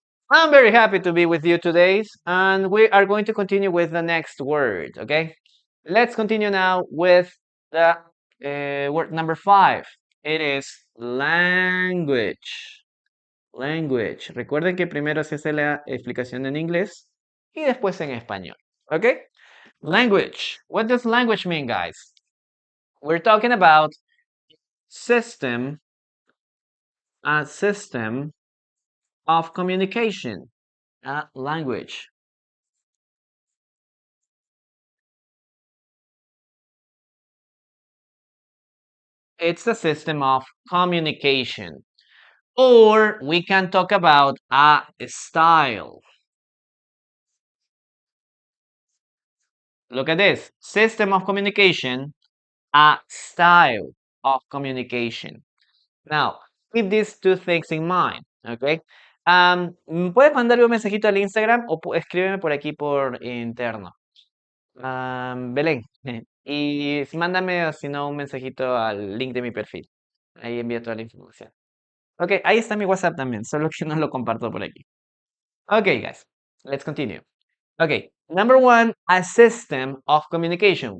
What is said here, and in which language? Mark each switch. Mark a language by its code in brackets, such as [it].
[en] I'm very happy to be with you today, and we are going to continue with the next word, okay? Let's continue now with the word number 5. It is language. Language. [es] Recuerden que primero se hace la explicación en inglés y después en español, okay? [en] Language. What does language mean, guys? We're talking about system, a system of communication, a language. It's a system of communication. Or we can talk about a style. Look at this. System of communication, a style of communication. Now, keep these two things in mind, okay? [es] Puedes mandarme un mensajito al Instagram o escríbeme por aquí por interno. Belén. Y mándame, o si no, un mensajito al link de mi perfil. Ahí envío toda la información. Ok, ahí está mi WhatsApp también, solo que no lo comparto por aquí. [en] Okay, guys, let's continue. Okay, number one, a system of communication.